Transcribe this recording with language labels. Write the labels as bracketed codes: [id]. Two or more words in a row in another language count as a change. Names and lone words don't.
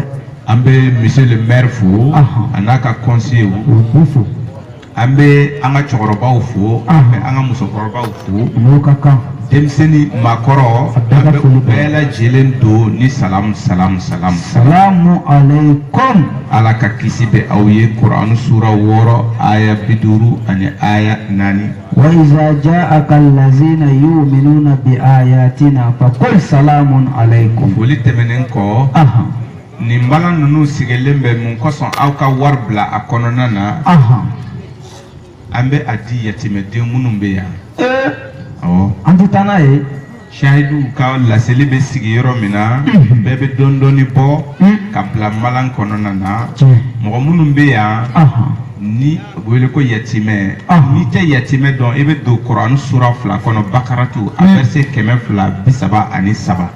[bm] an bɛ [fr] monsieur le maire [bm] fo a n'a ka conseiller an bɛ an ka cɛkɔrɔbaw fo an bɛ an ka musokɔrɔbaw fo denmisɛnnin maakɔrɔ an bɛ u bɛɛ lajɛlen don ni salamu alaikum. Ala ka kisi bɛ aw ye Kuran sura 6 aya 50 ani aya 4. [ar] وإذا جاءك الذين يؤمنون بآياتنا فقل سلام عليكم. [bm] Foli tɛmɛnen kɔ nin bala ninnu sigilen bɛ mun kosɔn aw ka wari bila a kɔnɔna na an bɛ a di yatimɛden minnu bɛ yan. An tɛ taa n'a ye. Shahidu ka laseli bɛ sigi yɔrɔ min na bɛɛ bɛ dɔɔni bɔ ka bila malan kɔnɔna na mɔgɔ minnu bɛ yan ni wele ko yatimɛ ni tɛ yatimɛ dɔn i bɛ don Kuran sura 2 kɔnɔ Bakaratu a verset 237.